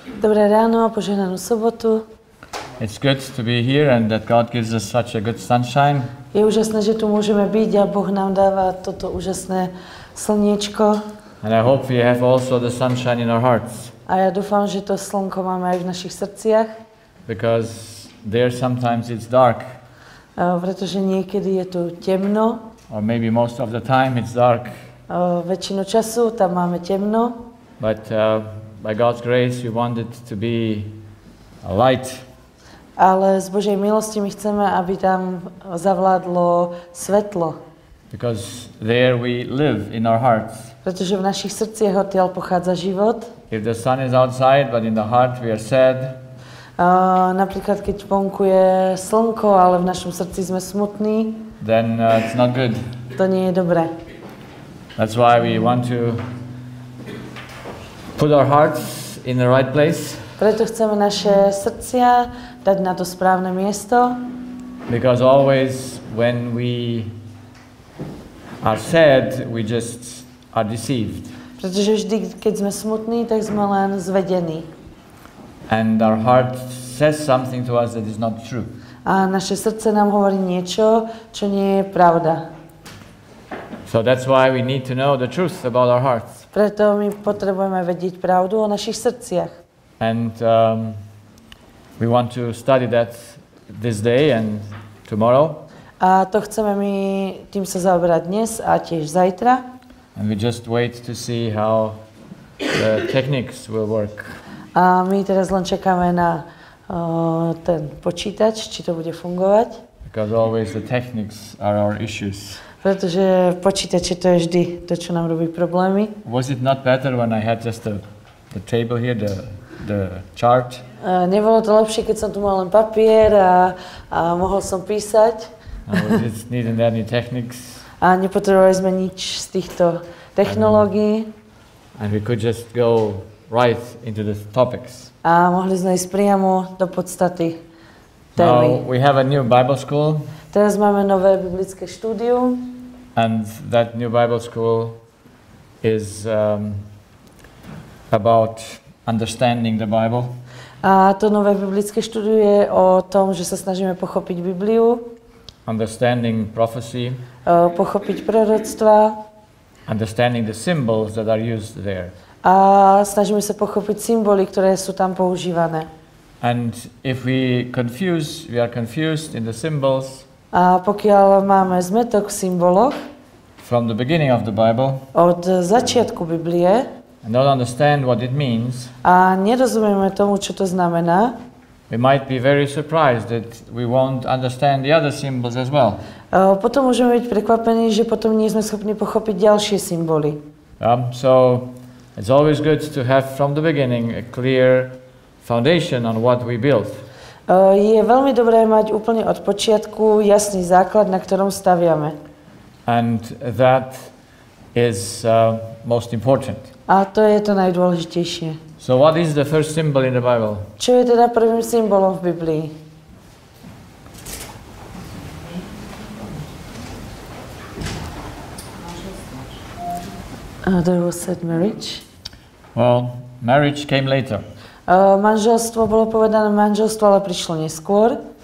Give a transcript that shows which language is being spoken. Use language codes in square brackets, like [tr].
[sk] Dobré ráno a požehnanú sobotu. [en] It's good to be here and that God gives us such a good sunshine. [sk] Je úžasné, že tu môžeme byť a Boh nám dáva toto úžasné slniečko. [en] And I hope we have also the sunshine in our hearts. [sk] A ja dúfam, že to slnko máme aj v našich srdciach. [en] Because there sometimes it's dark. [sk] Pretože niekedy je tu temno. [en] Or maybe most of the time it's dark. [sk] Väčšinu času tam máme temno. [en] But by God's grace we want it to be a light. [sk] Ale z Božej milosti my chceme, aby tam zavládlo svetlo. [en] Because there we live in our hearts. [sk] Pretože v našich srdciach odtiaľ pochádza život. [en] If the sun is outside but in the heart we are sad. [sk] Napríklad keď vonku je slnko, ale v našom srdci sme smutní. [en] Then it's not good. [sk] To nie je dobré. [en] That's why we want to put our hearts in the right place. [sk] Preto chceme naše srdcia dať na to správne miesto. [en] Because always when we are sad, we just are deceived. [sk] Pretože vždy, keď sme smutní, tak sme len zvedení. [en] And our heart says something to us that is not true. [sk] A naše srdce nám hovorí niečo, čo nie je pravda. [en] So that's why we need to know the truth about our hearts. [sk] Preto my potrebujeme vedieť pravdu o našich srdciach. [en] And we want to study that this day and tomorrow. [sk] A to chceme my tým sa zaoberať dnes a tiež zajtra. [en] And we just wait to see how the techniques will work. [sk] A my teraz len čakáme na ten počítač, či to bude fungovať. [en] Because always the techniques are our issues. [sk] Pretože počítače to je vždy to, čo nám robí problémy. [en] Was it not better when I had just the table here, the chart? [sk] Nebolo to lepšie, keď som tu mal len papier a mohol som písať. [en] We just needed any techniques. [sk] A nepotrebovali sme nič z týchto technológií. [en] And we could just go right into the topics. [sk] A mohli sme ísť priamo do podstaty [en] Now [sk] témy. [en] we have a new Bible school. [sk] Teraz máme nové biblické štúdium. [en] And that new Bible school is about understanding the Bible. [sk] A to nové biblické štúdium je o tom, že sa snažíme pochopiť Bibliu, [en] Understanding prophecy. [sk] Pochopiť proroctva [en] Understanding the symbols that are used there. [sk] a snažíme sa pochopiť symboly, ktoré sú tam používané. [en] And if we are confused in the symbols [sk] A pokiaľ máme zmätok v symboloch [en] from the beginning of the Bible [sk] od začiatku Biblie [en] and don't understand what it means, [sk] a nerozumieme tomu, čo to znamená, [en] we might be very surprised that we won't understand the other symbols as well. [sk] Potom môžeme byť prekvapení, že potom nie sme schopní pochopiť ďalšie symboly. [en] So it's always good to have from the beginning a clear foundation on what we build. [sk] Je veľmi dobré mať úplne od počiatku jasný základ, na ktorom staviame. [en] And that is most important. [sk] A to je to najdôležitejšie. [en] So what is the first symbol in the Bible? [sk] Čo je teda prvým symbolom v Biblii? [en] There was said marriage. Well, marriage came later. [sk] Manželstvo, bolo povedané manželstvo, ale prišlo neskôr.